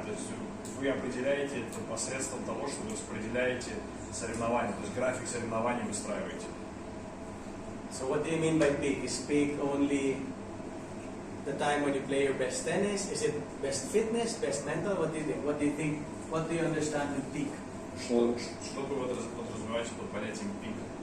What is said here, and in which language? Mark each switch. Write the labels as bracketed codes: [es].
[ru] То есть вы определяете это посредством того, что вы распределяете соревнования, то есть график соревнований выстраиваете. [en] So what do you mean by peak? Is peak only the time when you play your best tennis? Is it best fitness, best mental? What do you think? What do you think? What do you understand with peak? [ru] Что вы подразумеваете под понятием пик?